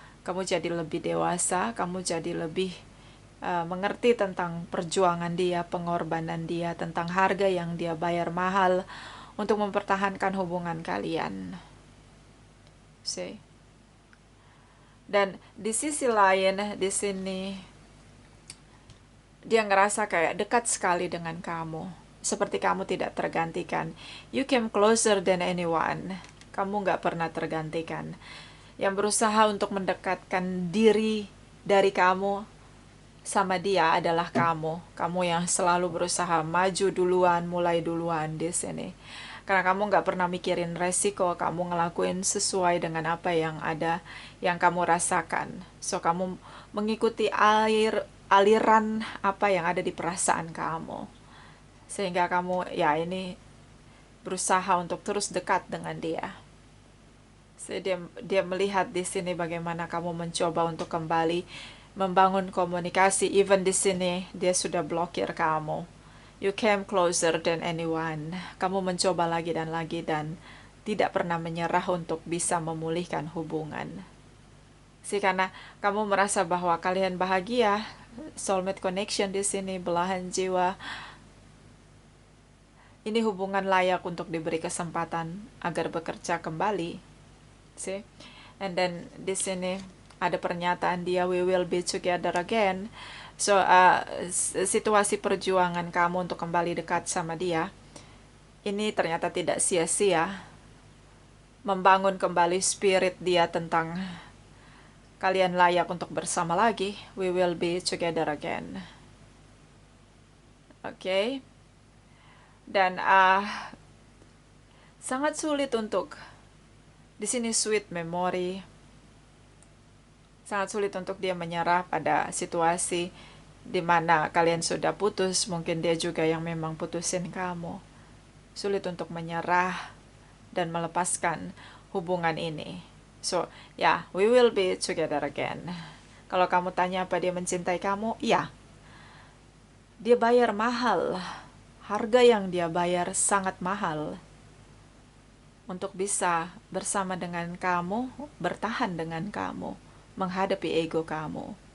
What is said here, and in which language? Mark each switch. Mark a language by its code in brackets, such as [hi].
[id] Kamu jadi lebih dewasa, kamu jadi lebih mengerti tentang perjuangan dia, pengorbanan dia, tentang harga yang dia bayar mahal untuk mempertahankan hubungan kalian. See? Dan di sisi lain, di sini dia ngerasa kayak dekat sekali dengan kamu, seperti kamu tidak tergantikan. [en] You came closer than anyone. [id] Kamu nggak pernah tergantikan. Yang berusaha untuk mendekatkan diri dari kamu sama dia adalah kamu. Kamu yang selalu berusaha maju duluan, mulai duluan di sini. Karena kamu nggak pernah mikirin resiko, kamu ngelakuin sesuai dengan apa yang ada, yang kamu rasakan. So, kamu mengikuti aliran apa yang ada di perasaan kamu. Sehingga kamu, ya ini, berusaha untuk terus dekat dengan dia. So, dia melihat di sini bagaimana kamu mencoba untuk kembali membangun komunikasi. Even di sini dia sudah blokir kamu. [en] You came closer than anyone. [id] Kamu mencoba lagi dan tidak pernah menyerah untuk bisa memulihkan hubungan. Karena kamu merasa bahwa kalian bahagia, [en] soulmate connection [id] di sini, belahan jiwa. Ini hubungan layak untuk diberi kesempatan agar bekerja kembali. See? And then di sini ada pernyataan dia, [en] we will be together again. [id] So, situasi perjuangan kamu untuk kembali dekat sama dia, ini ternyata tidak sia-sia. Membangun kembali spirit dia tentang kalian layak untuk bersama lagi. [en] We will be together again. Okay? [id] Dan sangat sulit untuk, di sini [en] sweet memory, [id] sangat sulit untuk dia menyerah pada situasi di mana kalian sudah putus. Mungkin dia juga yang memang putusin kamu. Sulit untuk menyerah dan melepaskan hubungan ini. [en] So, yeah, we will be together again. [id] Kalau kamu tanya apa dia mencintai kamu, ya. Dia bayar mahal. Harga yang dia bayar sangat mahal untuk bisa bersama dengan kamu, bertahan dengan kamu, menghadapi ego kamu.